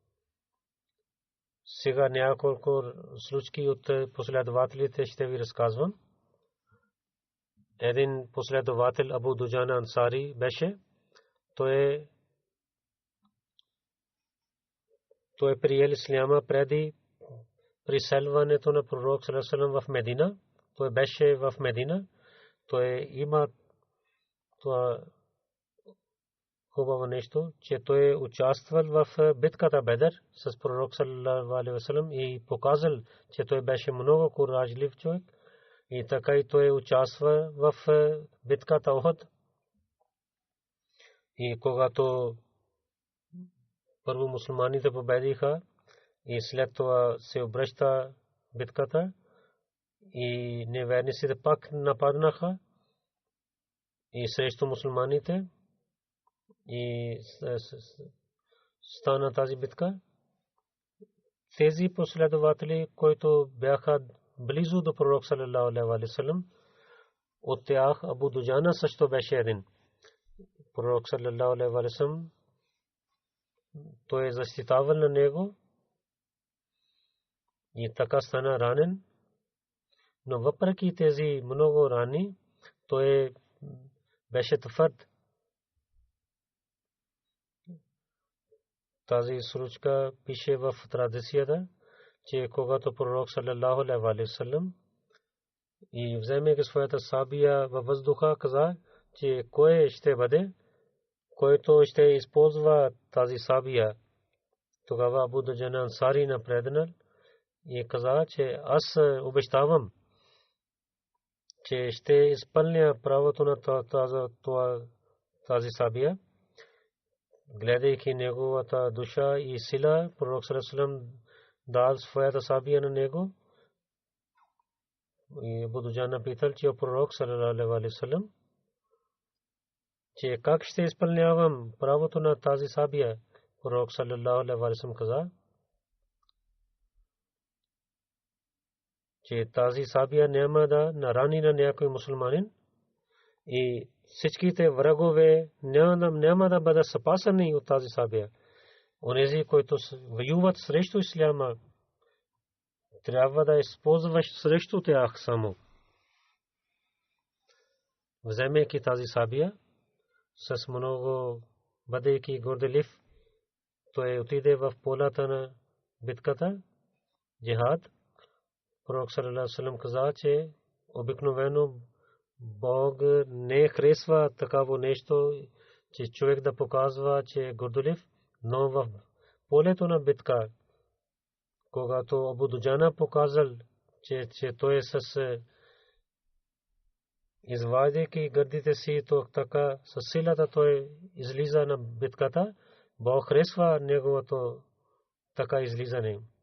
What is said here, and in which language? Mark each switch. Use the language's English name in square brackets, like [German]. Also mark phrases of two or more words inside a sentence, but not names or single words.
[Bulgarian] Сега няколко случаи от последователите ще ви разказвам. Един последовател Абу Дуджана Ансари беше. Той приел исляма преди приселването на пророк [Arabic] صلى الله عليه وسلم [Bulgarian] в Медина. Той беше в Медина. Той има това хубаво нещо, че той е участвал в битката Бедър с пророк [Arabic] صلى الله عليه وسلم [Bulgarian] и показал, че той беше много куражлив човек. И така и той участва в битката Охот. И когато първо мусулманите победиха и след това се обръща битката и неверниците пак нападнаха и срещу мусулманите и стана тази битка. Тези последователи, които бяха близо до пророк [Arabic] صلى الله عليه وسلم, [Bulgarian] от тях Абу Дуджана също беше един. Пророк [Arabic] صلى الله عليه وسلم [Bulgarian] той е защитавал на него и така стана ранен. Но въпреки тези много рани, той беше твърд. Тази случка пише в традицията, че когато пророк [Arabic] صلى الله عليه وسلم [Bulgarian] и вземайки своята сабия във въздуха, каза, че кой ще бъде, който ще използва тази сабия. Тогава Абу Дуджана Ансари напреднал и каза, че аз обещавам, че ще изпълня правото на тази сабия. Гледайки неговата душа и сила, пророк [Arabic] صلى الله عليه وسلم [Bulgarian] дал своята сабия на него. И Абу Дуджана питал, че пророк [Arabic] صلى الله عليه وسلم, [Bulgarian] че как ще изпълнявам правото на тази сабия. Пророк [Arabic] صلى الله عليه وسلم [Bulgarian] каза, че тази сабия няма да нарани на някой мусулманин и всичките врагове няма да бъдат спасени от тази сабия. Онези, които воюват срещу исляма, трябва да използваш срещу тях само. Вземайки тази сабия, с много бъдейки горделив, той отиде в полата на битката, джихад. Пророк [Arabic] صلى الله عليه وسلم [Bulgarian] каза, че обикновено Бог не харесва такава нещо, че човек да показва, че е горделив, но в полето на битка, когато Абу Дуджана показал, че той е с извадейки гърдите си, то така със силата той излиза на битката, Бог харесва неговото така излизане.